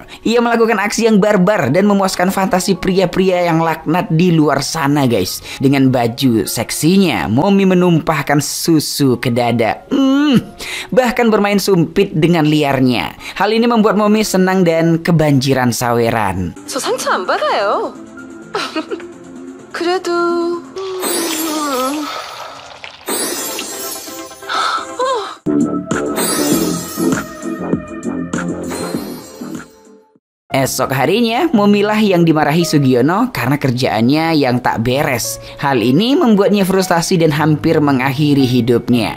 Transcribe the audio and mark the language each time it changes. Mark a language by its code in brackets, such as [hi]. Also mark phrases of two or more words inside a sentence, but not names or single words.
[id] Ia melakukan aksi yang barbar dan memuaskan fantasi pria-pria yang laknat di luar sana guys. Dengan baju seksinya, Momi menumpahkan susu ke dada. Bahkan bermain sumpit dengan liarnya. Hal ini membuat Momi senang dan kebanjiran saweran. [ko] 저 상처 안 받아요. 그래도 [id] Esok harinya, Momilah yang dimarahi Sugiono karena kerjaannya yang tak beres. Hal ini membuatnya frustasi dan hampir mengakhiri hidupnya.